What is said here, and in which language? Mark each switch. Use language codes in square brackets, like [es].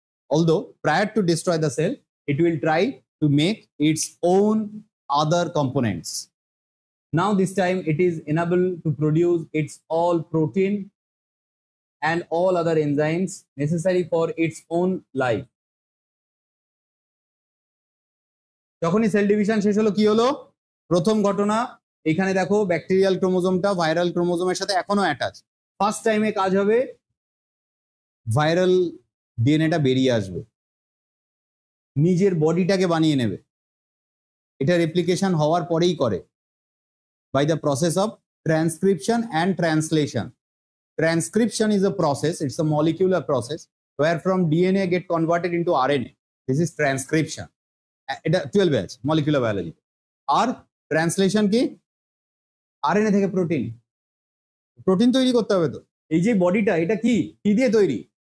[en] Although prior to destroy the cell, it will try to make its own other components. Now this time it is enabled to produce its all protein and all other enzymes necessary for its own life. [bn] যখনই cell division শেষ হলো কি হলো? প্রথম ঘটনা এখানে দেখো bacterial ক্রোমোজোমটা viral ক্রোমোজোমের সাথে এখনো অ্যাটাচ। ফার্স্ট টাইমে কাজ হবে ভাইরাল ডিএনএটা বেরিয়ে আসবে, নিজের বডিটাকে বানিয়ে নেবে। এটা রেপ্লিকেশন হওয়ার পরেই করে [en] by the process of transcription and translation. Transcription is a process, it's a molecular process where from DNA get converted into RNA. This is transcription. [bn] এটা 12 ব্যাচ molecular biology. আর ট্রান্সলেশন কি? RNA থেকে protein, protein তৈরি করতে হবে। তো এই যে বডিটা এটা কি কি দিয়ে তৈরি?